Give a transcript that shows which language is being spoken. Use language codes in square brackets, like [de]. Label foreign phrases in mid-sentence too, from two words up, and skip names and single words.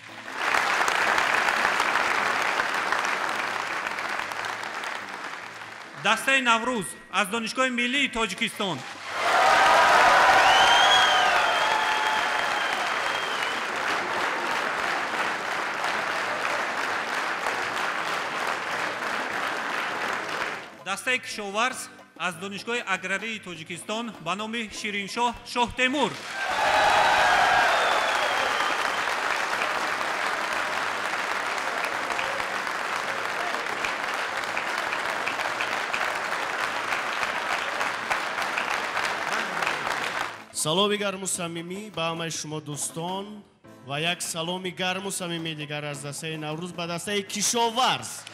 [fa] دسته نوروز از دانشگاه ملی تاجیکستان، دسته کشاورز از دانشگاه اگراری تاجیکستان به نام شیرینشاه شاه تیمور، [tg] саломи гарму самимӣ ба ҳамаи шумо дӯстон ва як саломи гарму самимӣ дигар аз дастаи наврӯз ба дастаи кишоварз.